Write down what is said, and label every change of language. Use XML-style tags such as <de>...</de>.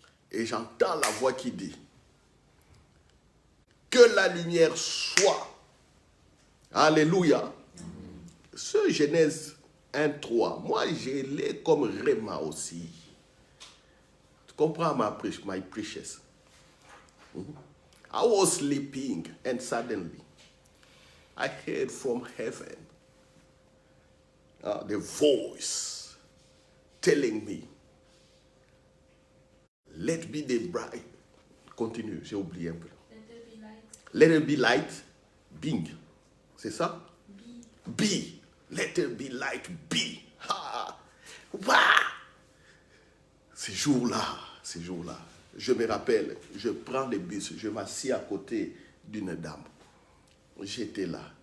<fr>Et j'entends la voix qui dit que la lumière soit. Alléluia. Ce Genèse 1:3, moi je l'ai comme Réma aussi. Tu comprends</fr> <en>my precious? I was sleeping and suddenly I heard from heaven the voice telling me, let be the bright.</en> <fr>Continue, j'ai oublié un peu.</fr> <en>Let it be light. Bing.</en> <fr>C'est ça?</fr> <en>Be. Let it be light. Be. Ha. Wow.</en> <fr>Ces jours-là, je me rappelle, je prends le bus, je m'assis à côté d'une dame. J'étais là.</fr>